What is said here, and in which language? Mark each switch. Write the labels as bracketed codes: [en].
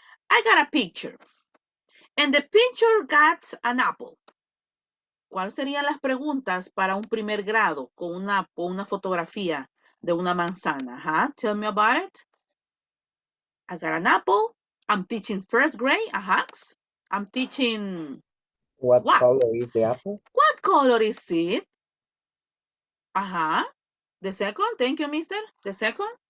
[en] I got a picture, and the picture got an apple. [es] ¿Cuáles serían las preguntas para un primer grado con una fotografía de una manzana? [en] Huh? Tell me about it. I got an apple. I'm teaching first grade. I'm teaching What what? color is the apple? What color is it? The second. Thank you, mister. The second.